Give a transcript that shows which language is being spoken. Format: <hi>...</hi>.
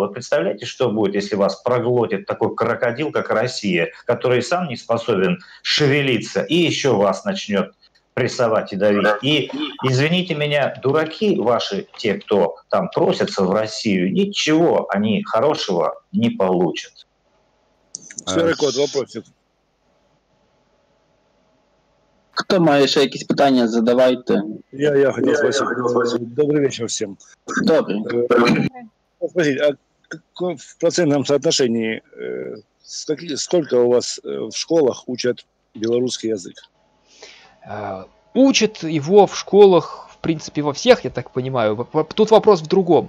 <ru>Вы представляете, что будет, если вас проглотит такой крокодил, как Россия, который сам не способен шевелиться, и еще вас начнет прессовать и давить. И, извините меня, дураки ваши, те, кто там просятся в Россию, ничего они хорошего не получат. Серый кот, вопросик.</ru> <uk>Хто має ще якісь питання, задавайте.</uk> <ru>Я хотел спросить. Добрый вечер всем. Добрый. Спросить, а в процентном соотношении Сколько у вас в школах учат белорусский язык? Учат его в школах, в принципе, во всех, я так понимаю. Тут вопрос в другом.</ru>